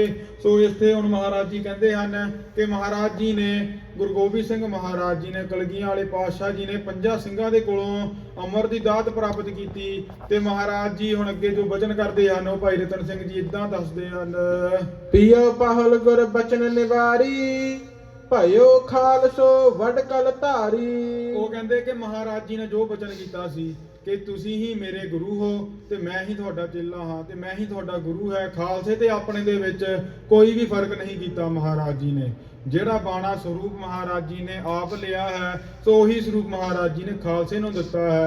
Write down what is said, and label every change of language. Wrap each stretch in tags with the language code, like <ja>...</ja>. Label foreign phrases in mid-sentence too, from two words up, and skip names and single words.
<pa>ਸੋ ਇੱਥੇ ਹੁਣ ਮਹਾਰਾਜ ਜੀ ਕਹਿੰਦੇ ਹਨ ਕਿ ਮਹਾਰਾਜ ਜੀ ਨੇ ਗੁਰੂ ਗੋਬਿੰਦ ਸਿੰਘ ਮਹਾਰਾਜ ਜੀ ਨੇ ਕਲਗੀਆਂ ਵਾਲੇ ਪਾਤਸ਼ਾਹ ਜੀ ਨੇ ਪੰਜਾਂ ਸਿੰਘਾਂ ਦੇ ਕੋਲੋਂ ਅੰਮ੍ਰਿਤ ਦੀ ਦਾਤ ਪ੍ਰਾਪਤ ਕੀਤੀ। ਤੇ ਮਹਾਰਾਜ ਜੀ ਹੁਣ ਅੱਗੇ ਜੋ ਬਚਨ ਕਰਦੇ ਹਨ ਉਹ ਭਾਈ ਰਤਨ ਸਿੰਘ ਜੀ ਇਦਾਂ ਦੱਸਦੇ ਹਨ।</pa> <bra>पियो पहल गुर बचन निवारी भयो खालसो वडकल धारी।</bra> <pa>ਉਹ ਕਹਿੰਦੇ ਕਿ ਮਹਾਰਾਜ ਜੀ ਨੇ ਜੋ ਬਚਨ ਕੀਤਾ ਸੀ ਕਿ ਤੁਸੀਂ ਹੀ ਮੇਰੇ ਗੁਰੂ ਹੋ ਤੇ ਮੈਂ ਹੀ ਤੁਹਾਡਾ ਚੇਲਾ ਹਾਂ ਤੇ ਮੈਂ ਹੀ ਤੁਹਾਡਾ ਗੁਰੂ ਹੈ। ਖਾਲਸੇ ਤੇ ਆਪਣੇ ਦੇ ਵਿੱਚ ਕੋਈ ਵੀ ਫਰਕ ਨਹੀਂ ਕੀਤਾ ਮਹਾਰਾਜ ਜੀ ਨੇ। ਜਿਹੜਾ ਬਾਣਾ ਸਰੂਪ ਮਹਾਰਾਜ ਜੀ ਨੇ ਆਪ ਲਿਆ ਹੈ ਸੋ ਉਹੀ ਸਰੂਪ ਮਹਾਰਾਜ ਜੀ ਨੇ ਖਾਲਸੇ ਨੂੰ ਦਿੱਤਾ ਹੈ।</pa>